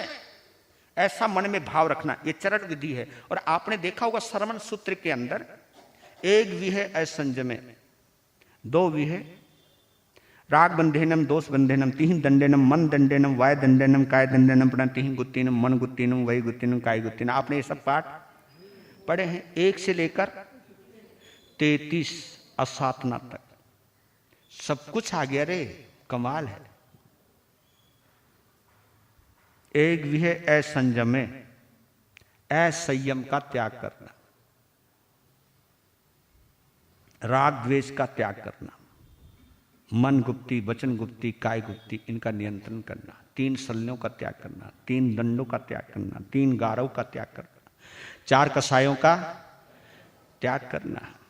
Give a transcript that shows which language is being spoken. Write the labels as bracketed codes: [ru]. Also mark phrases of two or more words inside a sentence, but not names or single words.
[hi] ऐसा मन में भाव रखना, यह चरण विधि है। और आपने देखा होगा श्रवण सूत्र के अंदर, [pra] एक विहे असंजमे, दो विहे राग बंधेनम, दोष बंधेनम, तीन दंडेनम, मन दंडेनम, वाय दंडेनम, काय दंडेनम, प्रण तीन गुत्तीनम, मन गुत्तीनम, वही गुत्तीनम, काय गुत्तीनम। [hi] आपने ये सब पाठ पढ़े हैं, 1 से लेकर 33 असातना तक सब कुछ आ गया रे, कमाल है। [pra] एक विहे असंजमे, [hi] असंयम का त्याग करना, राग द्वेष का त्याग करना, मन गुप्ती, वचन गुप्ती, काय गुप्ती, इनका नियंत्रण करना, 3 शल्यों का त्याग करना, 3 दंडों का त्याग करना, 3 गारव का त्याग करना, 4 कसायों का त्याग करना,